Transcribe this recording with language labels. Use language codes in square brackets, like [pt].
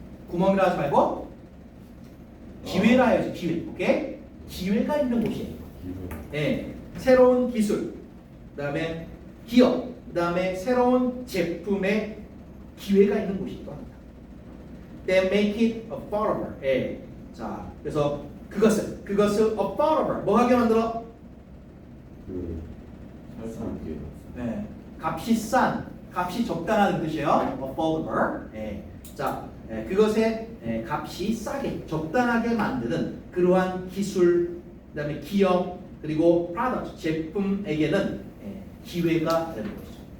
[ko] 구멍이라 하지 말고 기회라 해야지. 기회. 오케이? 기회가 있는 곳이에요. 새로운 기술, 그다음에 기업, 그다음에 새로운 제품의 기회가 있는 곳이기도 합니다. [en] They make it affordable. [ko] 자, 그래서 그것을 affordable. 뭐 하게 만들어? 살수 있게. 값이 적당한 뜻이에요. affordable. 자, 그것의 값이 싸게, 적당하게 만드는 그러한 기술, 그다음에 기업, 그리고 product, 제품에게는 기회가 되는 것이죠.